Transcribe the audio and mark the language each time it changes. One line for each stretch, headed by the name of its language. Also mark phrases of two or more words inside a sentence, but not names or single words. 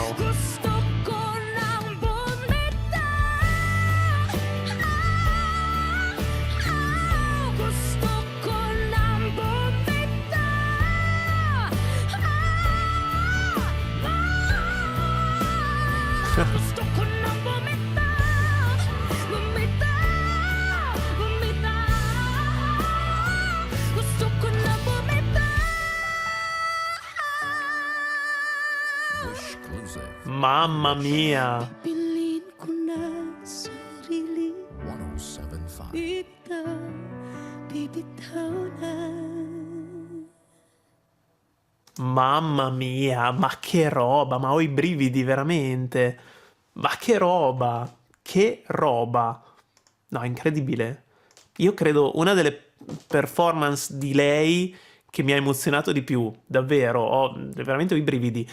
Filipino: Gusto ko nang bumitaw, gusto ko nang bumitaw, gusto ko nang bumitaw, bumitaw, bumitaw, gusto ko nang bumitaw. Wish Exclusive.
Italian: Mamma mia.
Filipino: Pipiliin ko na sarili, 1075. bitaw, bibitaw na.
Italian: Mamma mia, ma che roba, ma ho i brividi veramente. Ma che roba, che roba. No, incredibile. Io credo una delle performance di lei che mi ha emozionato di più, davvero, ho veramente i brividi.